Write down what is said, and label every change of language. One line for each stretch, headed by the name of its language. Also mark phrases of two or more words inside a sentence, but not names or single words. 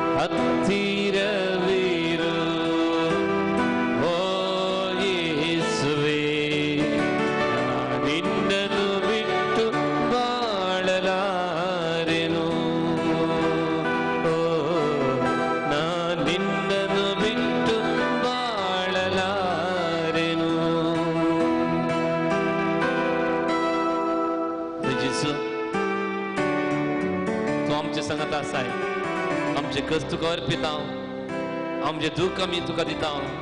Kannada: ಹತ್ತಿರವಿರು ಓ ಯೇಸುವೇ ನಿನ್ನನ್ನು ಬಿಟ್ಟು ಬಾಳಲಾರೆನು ಓ ನಿನ್ನನ್ನು ಬಿಟ್ಟು बाळलारेनु
Konkani: जिसू तू आमचे संगत आसाय आमचे कष्ट तुका अर्पिता आमचे दुःख आमी तुका दिता